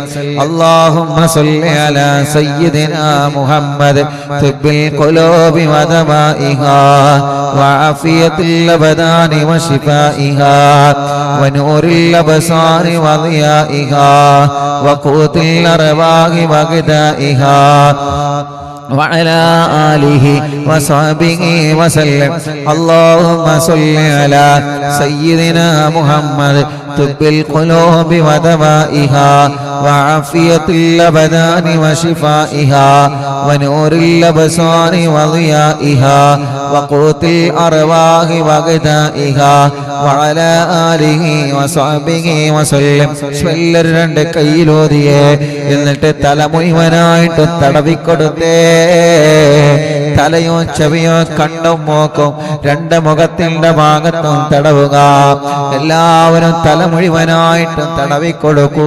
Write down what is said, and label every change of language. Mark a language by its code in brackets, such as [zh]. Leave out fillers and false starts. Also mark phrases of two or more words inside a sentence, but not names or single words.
[ar] اللهم صل على سيدنا محمد طب القلوب ودوائها وعافية الأبدان وشفائها ونور الأبصار وضيائها وقوت الأرواح وغذائها وعلى آله وصحبه وسلم. اللهم صل على سيدنا محمد طب القلوب ودوائها وعافية الأبدان وشفائها ونور الأبصار وضيائها وقوت الأرواح وغذائها وعلى آله وصحبه وسلم. [ml] സ്വല്ലരുടെ കയ്യിലോതിയേ എന്നിട്ട് തല മുഴുവനായിട്ട് തടവിക്കൊടുത്തേ. തലയോ ചെവിയോ കണ്ണും മൂക്കും 2 മുഖത്തിന്റെ ഭാഗത്തും തടവുക. എല്ലാവരും തല മുഴുവനായിട്ടും തടവിക്കൊടുക്കുക.